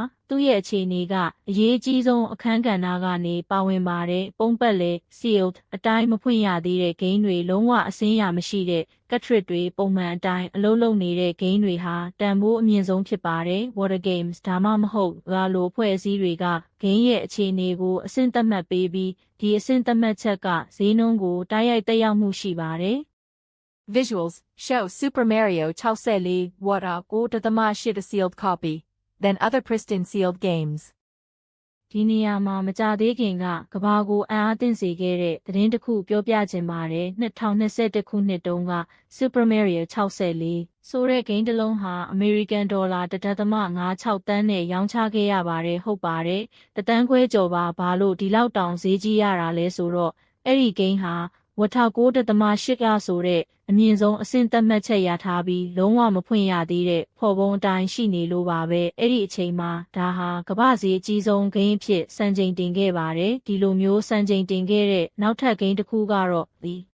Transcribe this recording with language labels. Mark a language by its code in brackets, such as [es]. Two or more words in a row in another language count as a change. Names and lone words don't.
[my] သူ့ရဲ့အခြေအနေကအရေးအကြီးဆုံးအခန်းကဏ္ဍကနေပါဝင်ပါတယ်ပုံပတ်လေ sealed အတိုင်းမဖွင့်ရသေးတဲ့ဂိမ်းတွေလုံးဝအစင်းရမရှိတဲ့ cartridge တွေပုံမှန်အတိုင်းအလုပ်လုပ်နေတဲ့ဂိမ်းတွေဟာတန်ဖိုးအမြင့်ဆုံးဖြစ်ပါတယ် Wota Games ဒါမှမဟုတ်လိုဖွဲ့အစည်းတွေကဂိမ်းရဲ့အခြေအနေကိုအဆင့်သတ်မှတ်ပေးပြီးဒီအဆင့်သတ်မှတ်ချက်ကဈေးနှုန်းကိုတိုက်ရိုက်သက်ရောက်မှုရှိပါတယ် [en] Visuals show Super Mario 64 Wota 9.8 sealed copy, then other pristine sealed games. [my] ဒီနေရာမှာမကြသေးခင်ကကဘာကိုအံ့အားသင့်စေခဲ့တဲ့သတင်းတစ်ခုပြောပြချင်ပါတယ်2021ခုနှစ်တုန်းက Super Mario 64ဆိုတဲ့ဂိမ်းတစ်လုံးဟာ [en] American dollar [my] 1.56 သန်းနဲ့ရောင်းချခဲ့ရပါတယ်ဟုတ်ပါတယ်တသန်းခွဲကျော်ပါဘာလို့ဒီလောက်တောင်ဈေးကြီးရတာလဲဆိုတော့အဲ့ဒီဂိမ်းဟာWota 9.8ကဆိုတဲ့အမြင့်ဆုံးအဆင့်သတ်မှတ်ချက်ရထားပြီးလုံးဝမဖွင့်ရသေးတဲ့ဖော်ပုံအတိုင်းရှိနေလို့ပါပဲအဲ့ဒီအချိန်မှာဒါဟာကမ္ဘာဈေးအကြီးဆုံးဂိမ်းအဖြစ်စံချိန်တင်ခဲ့ပါတယ်ဒီလိုမျိုးစံချိန်တင်ခဲ့တဲ့နောက်ထပ်ဂိမ်းတစ်ခုကတော့ The